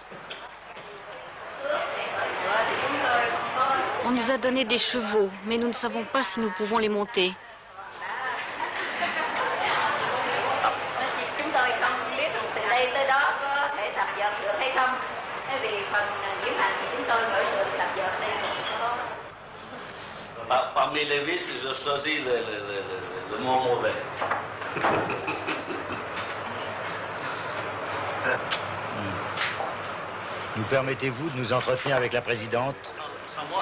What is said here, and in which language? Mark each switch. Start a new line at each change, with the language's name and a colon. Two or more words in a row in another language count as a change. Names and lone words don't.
French: On nous a donné des chevaux, mais nous ne savons pas si nous pouvons les monter.
Vietnamese: Chúng tôi không biết từ đây tới đó có thể tập dượt được hay không. Vì phần diễm hành thì chúng tôi mới được tập dượt đây.
French: Parmi les vices, je choisis le mot mauvais. Nous permettez-vous de nous entretenir avec la présidente? Sans moi.